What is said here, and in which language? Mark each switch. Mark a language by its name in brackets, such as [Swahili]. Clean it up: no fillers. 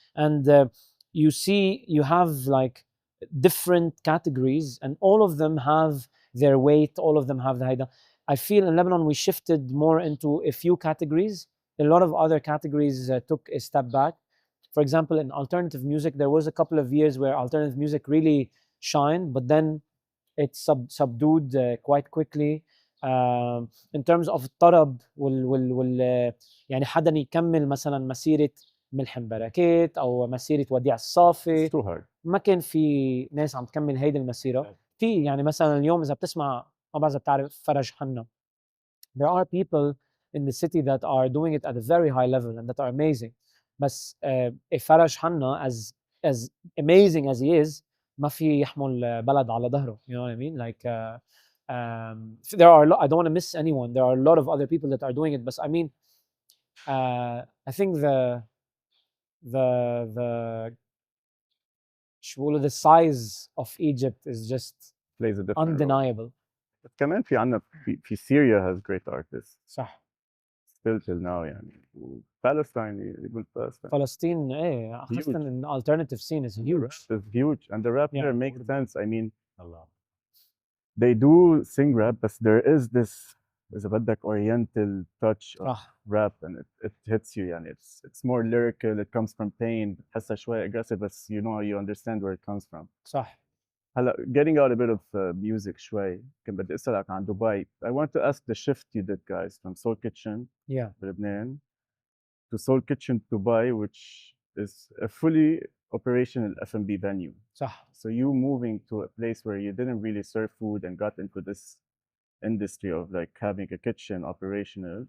[English] And you have like different categories, and all of them have their weight, all of them have the هيدا. I feel in Lebanon we shifted more into a few categories. A lot of other categories took a step back. For example, in alternative music, there was a couple of years where alternative music really shined, but then it subdued quite quickly. In terms of [Arabic] الطرب يعني حدا يكمل مثلا مسيرة ملحم بركات أو مسيرة وديع الصافي, [English] It's too hard. [Arabic] ما كان في ناس عم تكمل هيدي المسيرة. في يعني مثلا اليوم إذا بتسمع, ما بعرف إذا بتعرف فرج حنا, [English] there are people in the city that are doing it at a very high level and that are amazing. But Faraj Hanna, as amazing as he is, [Arabic] ما في يحمل بلد على ظهره. [English] You know what I mean? Like there are I don't want to miss anyone. There are a lot of other people that are doing it. But I mean, I think the size of Egypt is just Plays a different role. undeniable. [Arabic] كمان في عنا في [English] Syria has great artists. [Arabic] صح. [English] still till now يعني. Palestine يقول Palestine. [Arabic] فلسطين ايه خاصة [English] Huge. ان alternative scene is The huge. rap is huge, and the rap Yeah. there makes sense. I mean, [Arabic] Allah. [English] they do sing rap, but there is this [Arabic] إذا بدك [English] oriental touch of [Arabic] صح [English] rap, and it hits you يعني. It's more lyrical. It comes from pain. [Arabic] بتحسها شوي [English] aggressive, but you know you understand where it comes from. [Arabic] صح. هلا [English] getting out a bit of music [Arabic] شوي كنت بدي اسالك عن دبي. [English] I want to ask the shift you did, guys, from Soul Kitchen Yeah. بلبنان to Soul Kitchen Dubai, which is a fully operational F&B venue. [Arabic] صح. [English] So you moving to a place where you didn't really serve food and got into this industry of like having a kitchen operational.